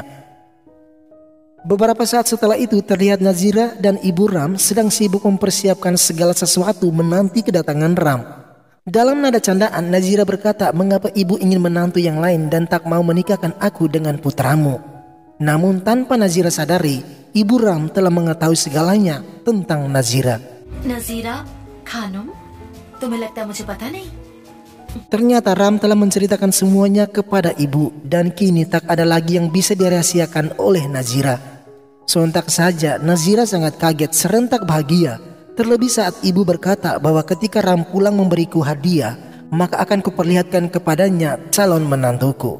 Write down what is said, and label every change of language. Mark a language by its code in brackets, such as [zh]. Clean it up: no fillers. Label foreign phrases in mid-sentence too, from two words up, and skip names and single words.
[id] Beberapa saat setelah itu terlihat Nazira dan ibu Ram sedang sibuk mempersiapkan segala sesuatu menanti kedatangan Ram. Dalam nada candaan, Nazira berkata mengapa ibu ingin menantu yang lain dan tak mau menikahkan aku dengan putramu. Namun tanpa Nazira sadari, ibu Ram telah mengetahui segalanya tentang Nazira. [hi] Nazira, Khanum, तुम्हें लगता है मुझे पता नहीं? [id] Ternyata Ram telah menceritakan semuanya kepada ibu dan kini tak ada lagi yang bisa dirahasiakan oleh Nazira. Sontak saja Nazira sangat kaget serentak bahagia. Terlebih saat ibu berkata bahwa ketika Ram pulang memberiku hadiah, maka akan kuperlihatkan kepadanya calon menantuku.